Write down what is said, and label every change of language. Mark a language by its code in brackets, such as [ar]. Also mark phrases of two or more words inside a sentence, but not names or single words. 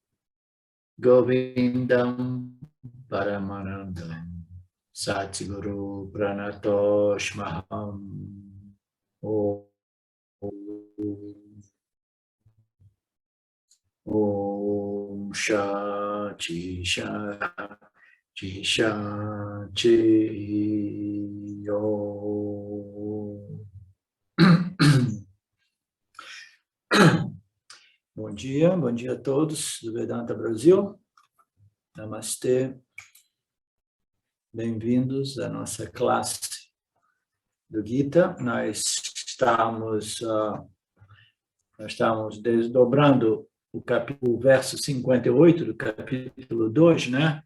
[sa] Govindam Paramanandam Satguru Pranatosh Maham Om Shati Shati Shati Om. [pt] Bom dia a todos do Vedanta Brasil. Namastê. Bem-vindos à nossa classe do Gita. Nós estamos desdobrando o verso 58 do capítulo 2, né?